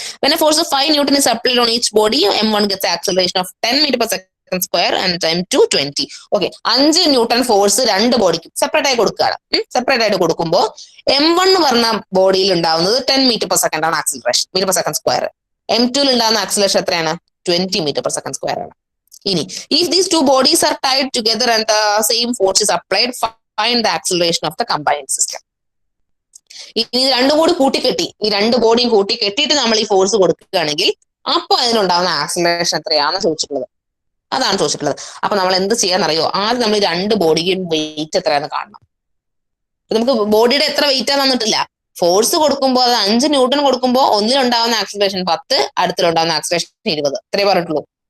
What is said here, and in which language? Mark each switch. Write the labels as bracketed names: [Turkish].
[English] When a force of 5 Newton is applied on each body, M1 gets acceleration of 10 meter per second square and M2 20. [Malayalam] Okay, 5 newton force രണ്ട് ബോഡിക്കും separate ആയി കൊടുക്കുകയാണ്. Separate ആയിട്ട് കൊടുക്കുമ്പോൾ M1 എന്ന് പറഞ്ഞ ബോഡിയിൽ ഉണ്ടാവുന്നത് 10 മീറ്റർ പെർ സെക്കൻഡ് ആണ് acceleration, metre per second square. M2 ഉണ്ടാകുന്ന ആക്സിലറേഷൻ എത്രയാണ്? 20 മീറ്റർ പെർ സെക്കൻഡ് സ്ക്വയർ ആണ്. ഇനി [English] if these two bodies are tied together and the same force is applied, find the acceleration of the combined system. [Malayalam] ഇനി രണ്ടും കൂടി കൂട്ടിക്കെട്ടി, ഈ രണ്ട് ബോഡിയും കൂട്ടിക്കെട്ടിയിട്ട് നമ്മൾ ഈ ഫോഴ്സ് കൊടുക്കുകയാണെങ്കിൽ അപ്പൊ അതിനുണ്ടാകുന്ന ആക്സിലറേഷൻ എത്രയാണെന്ന് ചോദിച്ചിട്ടുള്ളത്. അതാണ് ചോദിച്ചിട്ടുള്ളത്. അപ്പൊ നമ്മൾ എന്ത് ചെയ്യാന്നറിയോ, ആദ്യം നമ്മൾ രണ്ട് ബോഡിയും വെയിറ്റ് എത്രയാണെന്ന് കാണണം. നമുക്ക് ബോഡിയുടെ എത്ര വെയിറ്റ് തന്നിട്ടില്ല. ഫോഴ്സ് കൊടുക്കുമ്പോൾ അത് 5 ന്യൂട്ടൺ കൊടുക്കുമ്പോൾ ഒന്നിലുണ്ടാവുന്ന ആക്സിലറേഷൻ 10, അടുത്തിലുണ്ടാവുന്ന ആക്സിലറേഷൻ 20. ഇത്രേ പറഞ്ഞിട്ടുള്ളൂ.